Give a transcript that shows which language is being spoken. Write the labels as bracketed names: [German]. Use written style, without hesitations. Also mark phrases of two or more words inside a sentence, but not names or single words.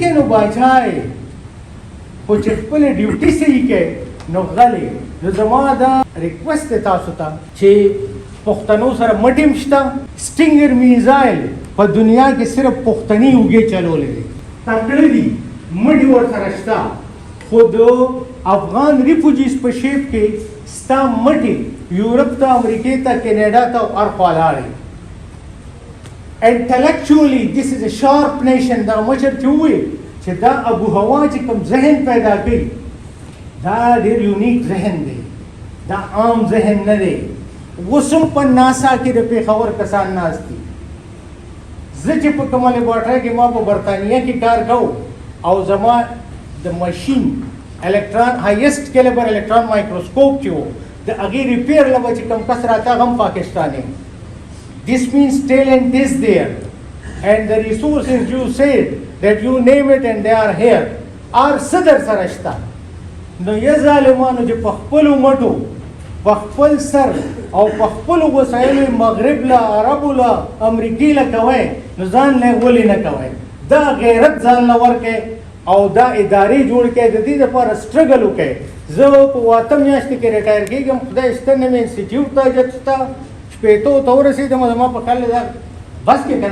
[Pashto] کوې نو باچا یې خو چې خپلې ډیوټي صحیح کوې نو غلې نو زما دا ریکویسټ دی تاسو ته چې پښتنو سره مټیم شته [English] Stinger missile [Pashto] په دنیا کې صرف پښتني اوږې چلولی دی تکړه دي مټې ورسره شته خو د [English] Afghan refugees [Pashto] په شیپ کې ستا مټې یورپ ته امریکې ته کینیډا ته هر خوا لاړې [English] intellectually this is a sharp nation [Pashto] دا مشر چې ووایي چې دا ابو هوا چې کوم ذهن پیدا کوي دا ډېر یونیک ذهن دی دا عام ذهن نه دی اوس هم په ناسا کې د پېښور کسان ناست دي زه چې په کومه لیبارټرۍ کې ما په برطانیه کې کار کوم او زما د مشین [English] electron highest caliber electron microscope [Pashto] چې و د هغې ریپیر له به چې کوم کس راته هغه هم پاکستانی [English] this means talent is there and the resources you said that you name it and they are here are [Pashto] څه در سره شته نو یا ظالمانو چې په خپلو مټو په خپل سر او په خپلو وسایلو مغرب له عربو له امریکې له کوئ نو ځان له ولې نه کوئ دا غیرت ځان له ورکئ او دا ادارې جوړ کړئ د دې دپاره سټرګل وکړئ زه په 8 میاشتې کې ریټایر کېږم خدای شته نه مې انسټیټیوټ ته اجت شته شپېتو ته ورسېدم زما په کال دا بس کې که